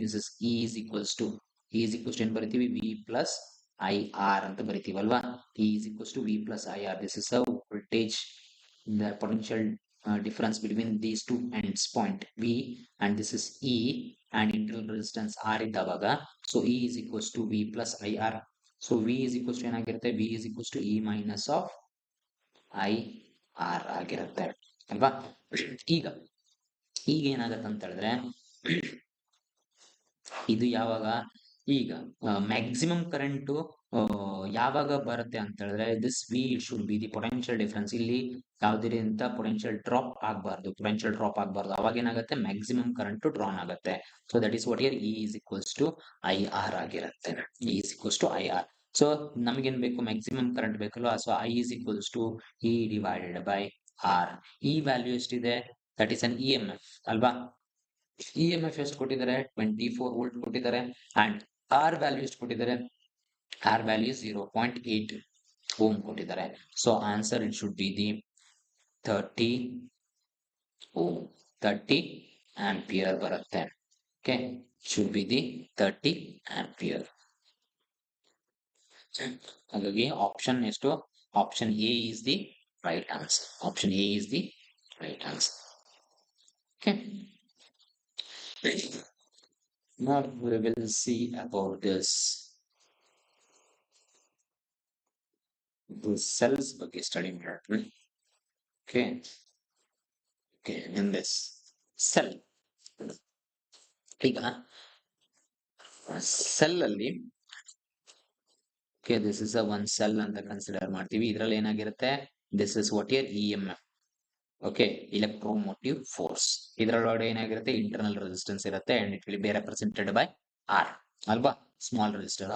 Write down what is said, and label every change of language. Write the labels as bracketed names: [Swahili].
[English] this is E is equals to [Kannada] ಏನ್ ಬರಿತೀವಿ, [English] V plus IR [Kannada] ಅಂತ ಬರಿತೀವಲ್ವಾ. [English] E is equals to V plus IR. This is a voltage, the potential difference between these two ends point V, and this is E, and internal resistance R ಇದ್ದವಾಗ, so E is equals to V plus IR. So V is equals to ಏನಾಗಿರುತ್ತೆ, V is equals to E minus of IR [Kannada] ಆಗಿರುತ್ತೆ ಅಲ್ವಾ. ಈಗ ಏನಾಗತ್ತೆ ಅಂತ ಹೇಳಿದ್ರೆ, ಇದು ಯಾವಾಗ, ಈಗ ಮ್ಯಾಕ್ಸಿಮಮ್ ಕರೆಂಟು ಯಾವಾಗ ಬರುತ್ತೆ ಅಂತ ಹೇಳಿದ್ರೆ, [English] This V it should be the potential difference. [Kannada] ಇಲ್ಲಿ ಯಾವುದೇ ಅಂತ ಪೊಟೆನ್ಶಿಯಲ್ ಡ್ರಾಪ್ ಆಗಬಾರ್ದು. ಅವಾಗ ಏನಾಗುತ್ತೆ ಮ್ಯಾಕ್ಸಿಮಮ್ ಕರೆಂಟ್ ಡ್ರಾನ್ ಆಗುತ್ತೆ. [English] So that is what here E is equals to IR ಆಗಿರುತ್ತೆ. E is equals to IR. So [Kannada] ನಮಗೇನ್ ಬೇಕು, ಮ್ಯಾಕ್ಸಿಮಮ್ ಕರೆಂಟ್ ಬೇಕಲ್ವಾ. [English] So I is equals to E divided by R. [Kannada] ಈ value ಎಷ್ಟಿದೆ, [English] that is an EMF [Kannada] ಅಲ್ವಾ. EMF ಎಷ್ಟು ಕೊಟ್ಟಿದ್ದಾರೆ, 24 volt ಕೊಟ್ಟಿದ್ದಾರೆ. ಅಂಡ್ R ವ್ಯಾಲ್ಯೂ ಎಷ್ಟು ಕೊಟ್ಟಿದ್ದಾರೆ, R ವ್ಯಾಲ್ಯೂ 0.8 ಓಮ್ ಕೊಟ್ಟಿದ್ದಾರೆ. [English] So answer it should be the 30 ohm, 30 ampere ಬರುತ್ತೆ. Okay, should be the 30 ampere. [Kannada] ಹಾಗಾಗಿ ಆಪ್ಷನ್ ಎಷ್ಟು, [English] Option A is the right answer. Option A is the right answer. Okay, now we will see about this cells [Kannada] ಬಗ್ಗೆ study ಮಾಡೋಣ. [English] Okay, Okay, in this cell. [Kannada] ಈಗ cell ಅಲ್ಲಿ okay [English] this is a one cell [Kannada] ಅಂತ consider ಮಾಡ್ತೀವಿ. ಇದ್ರಲ್ಲಿ ಏನಾಗಿರುತ್ತೆ, [English] This is what ear E M F. Okay, electromotive force. ಇದರೊಳಗಡೆ ಏನಾಗಿರುತ್ತೆ, internal resistance ಇರುತ್ತೆ and it will be represented by R ಅಲ್ವಾ, small resistor.